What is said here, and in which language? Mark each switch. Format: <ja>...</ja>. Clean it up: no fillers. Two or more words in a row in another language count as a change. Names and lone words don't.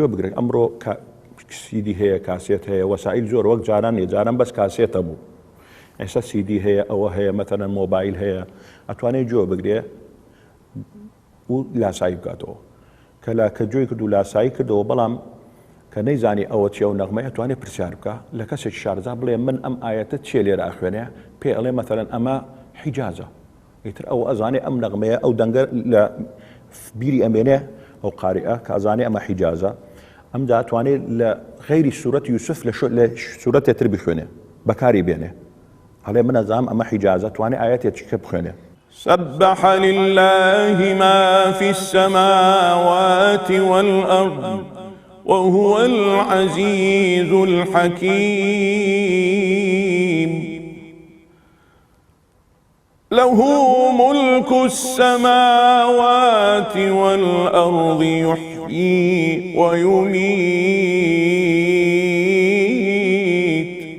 <ckb>بگرێت ئەمڕۆ سیدی هەیە کاسێت هەیە وەسائل زۆر وەک جاران نیە جاران بەس کاسێتە بوو ئێستا سیدی هەیە ئەوە هەیە مەثەڵەن مۆبایل هەیە ئەتوانێت گوێ بگرێ و لاسایی بکاتەوە کە گوێی کرد و لاسایی کردەوە بەڵام کە نەیزانی ئەوە چیە و نەغمەی ئەتوانێت پرسیار بکە لە کەسێک شارزا بڵێ من ئەم ئاەتە چێ لێرە ئەخوێنێ پێ ئەڵێ مەثەڵەن ئەمە حیجازە ئیتر ئەو ئەزانێ ئەم نەغمەیە ئەو دەنگە لە بیری ئەمێنێ ئەو قارئە کە ئەزانێ ئەمە حیجازە ئەم دەتوانێت لە غەیری سوورەت یوسف لە سوورەتێتر بخوێنێ بەکاری بێنێ هەڵێ من ئەزانم ئەمە حیجازە توانێ ئاەتێکیکە بخوێنێ.</ckb> <ar>سبح لله ما في السماوات والأرض وهو العزيز الحكيم له ملك السماوات والأرض يحيي ويميت</ar>